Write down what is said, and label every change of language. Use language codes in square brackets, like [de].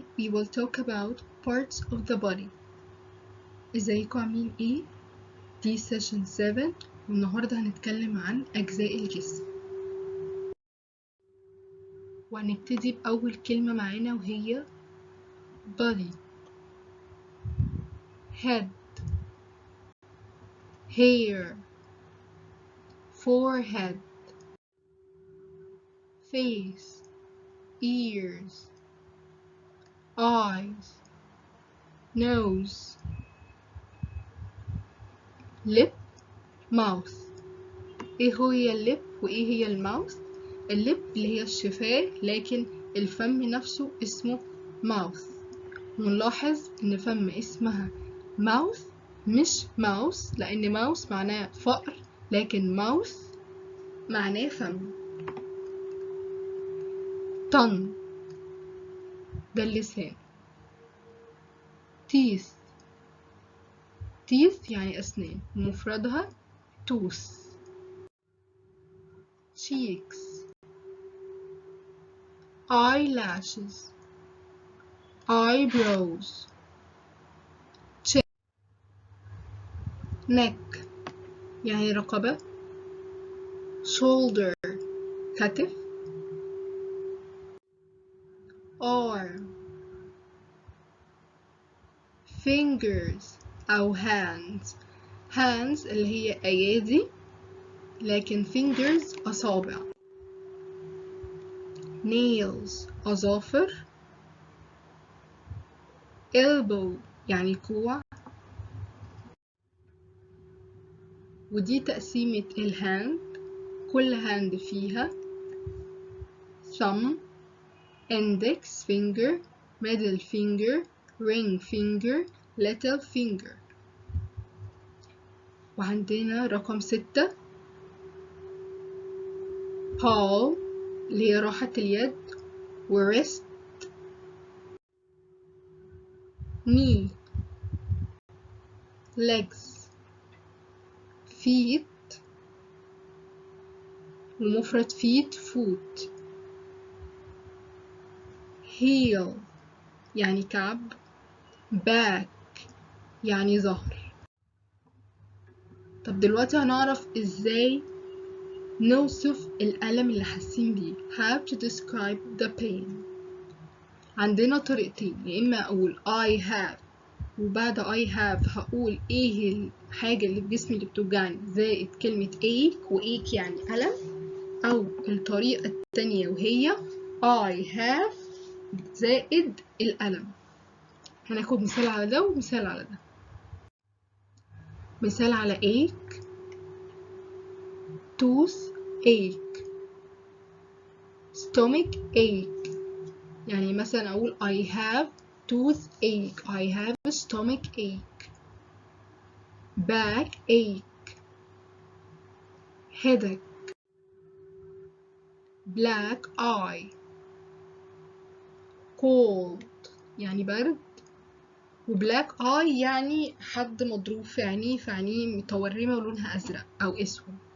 [en] will talk about parts of the body. [ar] ازيكم عاملين ايه؟ دي session 7 والنهاردة هنتكلم عن أجزاء الجسم، وهنبتدي بأول كلمة معانا وهي body. [en] head, hair, forehead, face, ears, eyes, nose, lip, mouth. [ar] ايه هي اللب وايه هي الماوث؟ اللب اللي هي الشفاه، لكن الفم نفسه اسمه mouth. ونلاحظ ان فم اسمها mouth مش mouse، لان mouse معناه فأر، لكن mouth معناه فم. tongue ده اللسان. teeth يعني أسنان، ومفردها tooth. [en] cheeks, eyelashes, eyebrows, chin. [ar] neck يعني رقبة. shoulder كتف. [en] arm. [ar] fingers أو hands اللي هي أيادي، لكن fingers أصابع. nails أظافر. elbow يعني كوع. ودي تقسيمة الهاند، كل هاند فيها [en] thumb, index finger, middle finger, ring finger, little finger. [ar] وعندنا رقم 6 palm اللي هي راحة اليد، [en] wrist, knee, legs, feet [ar] ومفرد feet foot. heel يعني كعب. back يعني ظهر. طب دلوقتي هنعرف ازاي نوصف الألم اللي حاسين بيه. [en] how to describe the pain. [ar] عندنا طريقتين، يا إما أقول [en] I have [ar] وبعد I have هقول ايه الحاجة اللي في جسمي اللي بتوجعني زائد كلمة ache، وache يعني ألم، أو الطريقة التانية وهي I have زائد الألم. هناخد مثال على ده ومثال على ده. مثال على ache، [en] tooth ache، stomach ache. [ar] يعني مثلا أقول [en] I have toothache، I have stomach ache، back ache، headache، black eye، [ar] cold يعني برد، وبلاك eye يعني حد مضروب في عينيه، فعينيه متورمة ولونها أزرق أو أسود.